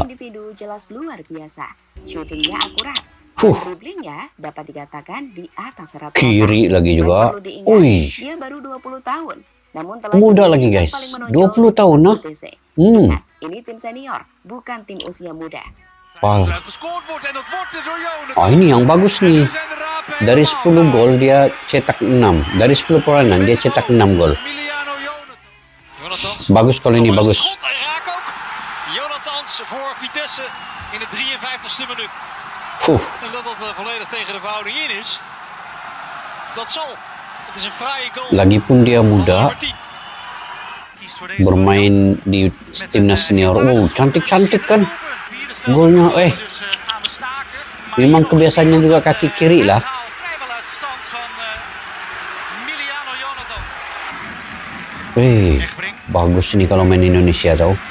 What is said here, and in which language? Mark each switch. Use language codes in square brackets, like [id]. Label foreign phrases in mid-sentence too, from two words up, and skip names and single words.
[id] skill individu jelas luar biasa. Shootingnya akurat. Dan dribblingnya dapat dikatakan di atas rata-rata. Kiri lagi Dan juga. perlu diingat, Wih, dia baru 20 tahun. Namun telah muda jadi lagi, bintang guys. paling menonjol 20 di tahun, timnas nah. VTC. Hmm. Ingat, ini tim senior, bukan tim usia muda. Wah. [nl] Gescoord wordt en dat wordt er door Jonathan. [id] Ini yang bagus nih. [nl] Nu zijn de rapen [id] Dari [nl] helemaal [id] 10 gol dia cetak 6. Dari 10 permainan dia cetak 6 gol. Emiliano Jonathan. Bagus kalau ini, bagus. [nl] Schot en raak ook. Jonathans voor Vitesse in de 53ste minuut. En dat volledig tegen de verhouding in is. Dat zal. Het is een fraaie goal. [id] Lagipun dia [nl] van [id] muda, [nl] nummer 10. [id] bermain di timnas senior. Oh, cantik-cantik kan golnya. Memang kebiasaannya juga kaki kiri lah. Bagus nih kalau main Indonesia tau.